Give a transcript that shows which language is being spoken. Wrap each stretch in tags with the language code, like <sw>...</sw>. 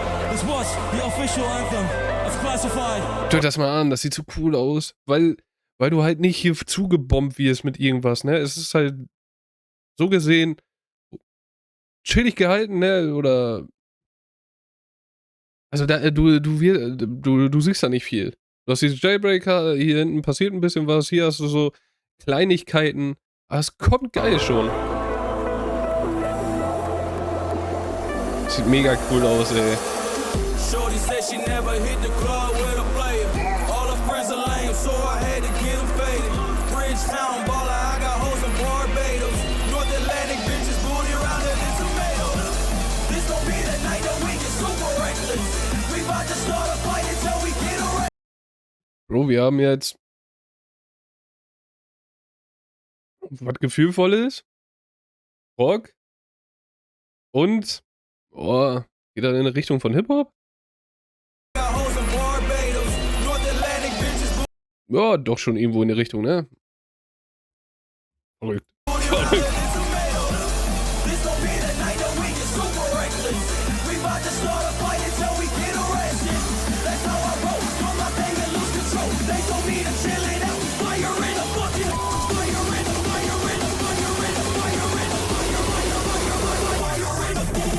<en>This was the official anthem of Classified.</en> <de>Hört das mal an, das sieht so cool aus. Weil du halt nicht hier zugebombt wirst mit irgendwas, ne? Es ist halt so gesehen chillig gehalten, ne? Oder. Also du siehst da nicht viel. Du hast diese Jailbreaker, hier hinten passiert ein bisschen was, hier hast du so Kleinigkeiten. Aber es kommt geil schon. sieht mega cool aus, ey.</de> <en>Shorty said she never hit the club with a player. All her friends are lame, so I had to get them faded. Bridgetown baller, I got hoes in Barbados. North Atlantic bitches booty rounder than tomatoes. This gon' be the night that we get super reckless. We bout to start a fight until we get arrested.</en> <de>Bro, wir haben jetzt was Gefühlvolles, Rock und geht dann in Richtung von Hip-Hop?</de> <en>Got hoes in Barbados. North Atlantic bitches</en> <de>Ja, doch schon irgendwo in die Richtung, ne? Verrückt.</de> <en>booty rounder than tomatoes. This gon' be the night that we get super reckless. We bout to start a fight until we get arrested. That's how I roll. Do my thing and lose control. They told me to chill it out. Fire in the fucking fire in the fire in the fire in the fire in the fire in the</en>